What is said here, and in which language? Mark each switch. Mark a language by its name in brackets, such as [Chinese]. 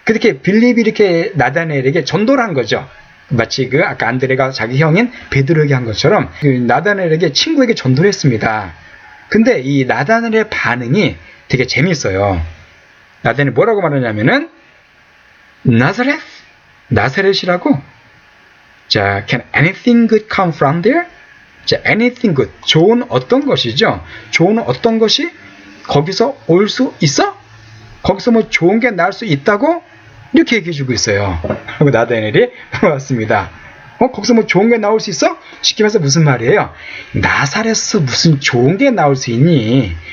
[Korean] 그렇게 빌립이 이렇게 나다나엘에게 전도를 한 거죠. 마치 그 아까 안드레가 자기 형인 베드로에게 한 것처럼 그 나다나엘에게 친구에게 전도를 했습니다. 근데 이 나다나엘의 반응이 되게 재밌어요. 나다나엘이 뭐라고 말하냐면은 나사렛? 나사렛이라고? [English] 자, can anything good come from there? [Korean] 자, [English] anything good. [Korean] 좋은 어떤 것이죠? 좋은 어떤 것이 거기서 올 수 있어? 거기서 뭐 좋은 게 나올 수 있다고? 이렇게 얘기해주고 있어요. 그리고 나다나엘이 물어봤습니다. 거기서 뭐 좋은 게 나올 수 있어? 쉽게 말해서 무슨 말이에요? 나사렛에서 무슨 좋은 게 나올 수 있니?